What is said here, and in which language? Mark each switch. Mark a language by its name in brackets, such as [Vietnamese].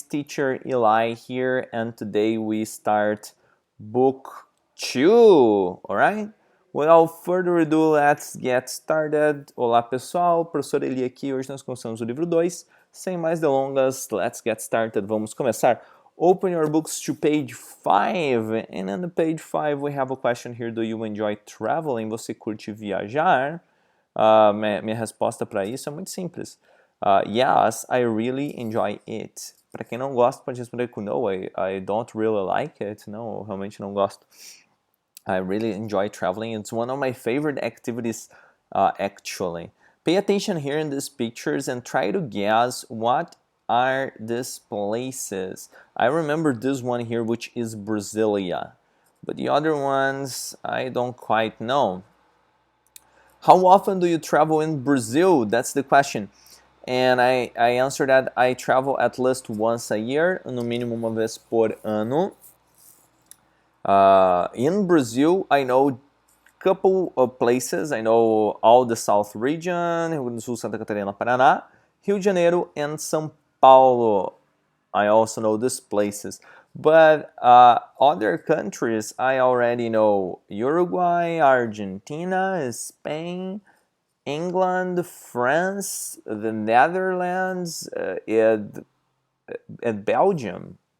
[English] Teacher Eli here, and today we start book 2, alright? Without further ado, let's get started. [Portuguese] Olá pessoal, professor Eli aqui. Hoje nós começamos o livro 2. Sem mais delongas, [English] let's get started. [Portuguese] Vamos começar. Open your books to page 5, and on the page 5 we have a question here. Do you enjoy traveling? Você curte viajar? Minha resposta para isso é muito simples. [English] Yes, I really enjoy it. [Portuguese] Para quem não gosta, pode responder com [English] no, I don't really like it. [Portuguese] Não, realmente não gosto. [English] I really enjoy traveling. It's one of my favorite activities, actually. Pay attention here in these pictures and try to guess what are these places. I remember this one here, which is Brasilia. But the other ones, I don't quite know. How often do you travel in Brazil? That's the question. And I answered that I travel at least once a year, [Portuguese] no mínimo uma vez por ano. [English] In Brazil, I know a couple of places. I know all the South region, Rio Grande do Sul, Santa Catarina, Paraná, Rio de Janeiro, and São Paulo. I also know these places. But other countries, I already know Uruguay, Argentina, Spain, England, France, the Netherlands, and Belgium.